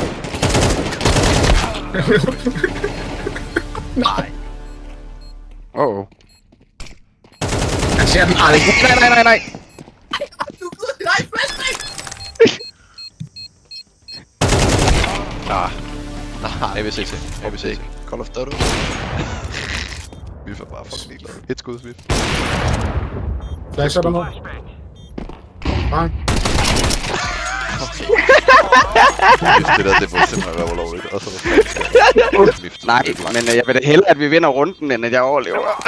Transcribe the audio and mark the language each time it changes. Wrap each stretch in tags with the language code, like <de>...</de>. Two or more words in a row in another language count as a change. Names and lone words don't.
<da>Nej. Oh. Han ser den aldrig. Nej. Nej, flashback! ABC. Call of Duty. Vi får bare fucking ligeglade. Et skud, Swift. Flash er der nu. Bang. Det der, det burde simpelthen være ulovligt. Og så var Swift. Nej, men jeg vil da hellere, at vi vinder runden, end at jeg overlever.</da>